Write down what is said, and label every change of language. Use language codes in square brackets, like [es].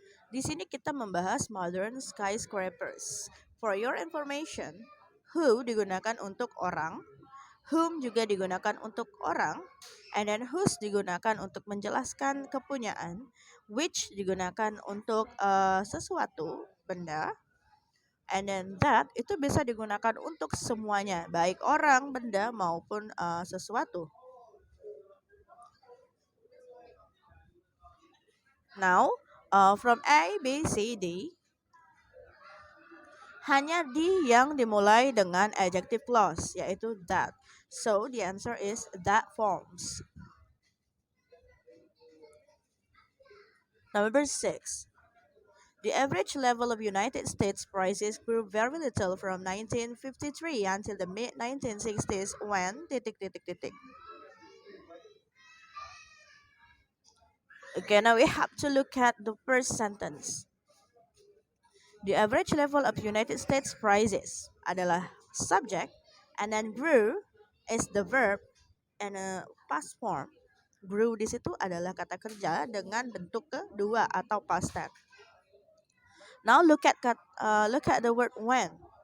[id] Di sini kita membahas modern skyscrapers. [en] For your information, [id] who digunakan untuk orang, whom juga digunakan untuk orang, [en] and then [id] whose digunakan untuk menjelaskan kepunyaan, which digunakan untuk sesuatu, benda, and then that itu bisa digunakan untuk semuanya, baik orang, benda maupun sesuatu. [en] Now, from [id] A, B, C, D, hanya D yang dimulai dengan adjective clause, yaitu that. [en] So, the answer is that forms. Number 6. The average level of United States prices grew very little from 1953 until the mid-1960s when ... Okay, now we have to look at the first sentence. The average level of United States prices adalah subject, and then grew is the verb and a past form. [id] Grew di situ adalah kata kerja dengan bentuk kedua atau past tense. [en] Now look at the word when.